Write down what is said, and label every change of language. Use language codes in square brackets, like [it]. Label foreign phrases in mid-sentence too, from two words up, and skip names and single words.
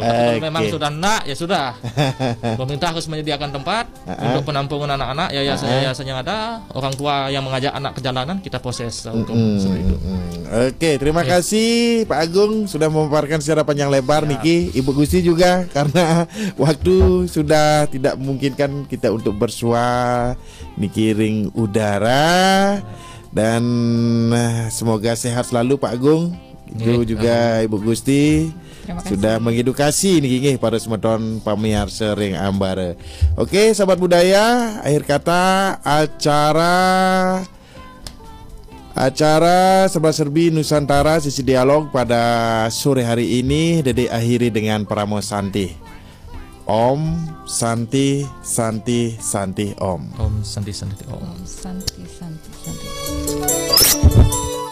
[id] Tapi kalau memang sudah ya sudah. Pemerintah harus menyediakan tempat untuk penampungan anak-anak, yayasan yang ada, orang tua yang mengajak anak ke jalanan kita proses hukum seperti itu. Terima kasih Pak Agung sudah memaparkan secara panjang lebar. Niki, Ibu Gusti juga, karena waktu sudah tidak memungkinkan kita untuk bersua [ban] Niki ring [id] udara, dan semoga sehat selalu Pak Agung. Itu juga Ibu Gusti sudah mengedukasi nih para [ban] semeton pamiarsa ring ambare. [id] Oke, sahabat budaya, akhir kata acara serba-serbi Nusantara sisi dialog pada sore hari ini Dede akhiri dengan Pramo Santi. [sa] Om Santi Santi Santi Om. Om Santi Santi Om. Om Santi Santi Santi.